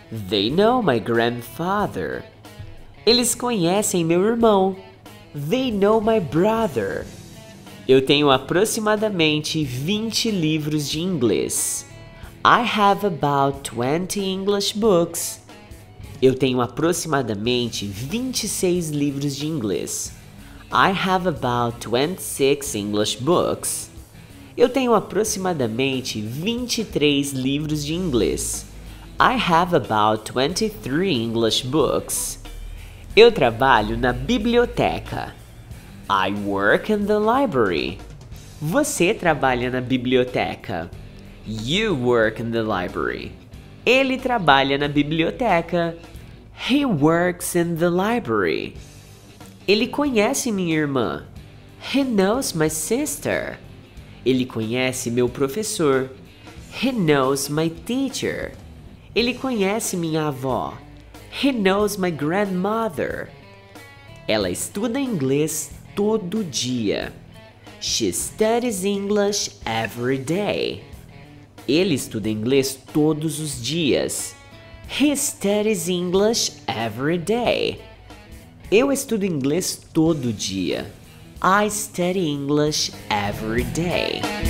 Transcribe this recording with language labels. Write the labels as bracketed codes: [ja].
[en] They know my grandfather. [pt] Eles conhecem meu irmão. [en] They know my brother. [pt] Eu tenho aproximadamente 20 livros de inglês. [en] I have about 20 English books. [pt] Eu tenho aproximadamente 26 livros de inglês. [en] I have about 26 English books. [pt] Eu tenho aproximadamente 23 livros de inglês. [en] I have about 23 English books. [pt] Eu trabalho na biblioteca. [en] I work in the library. [pt] Você trabalha na biblioteca. [en] You work in the library. [pt] Ele trabalha na biblioteca. [en] He works in the library. [pt] Ele conhece minha irmã. [en] He knows my sister. [pt] Ele conhece meu professor. [en] He knows my teacher. [pt] Ele conhece minha avó. [en] He knows my grandmother. [pt] Ela estuda inglês todo dia. [en] She studies English every day. [pt] Ele estuda inglês todos os dias. [en] He studies English every day. [pt] Eu estudo inglês todo dia. [en] I study English every day.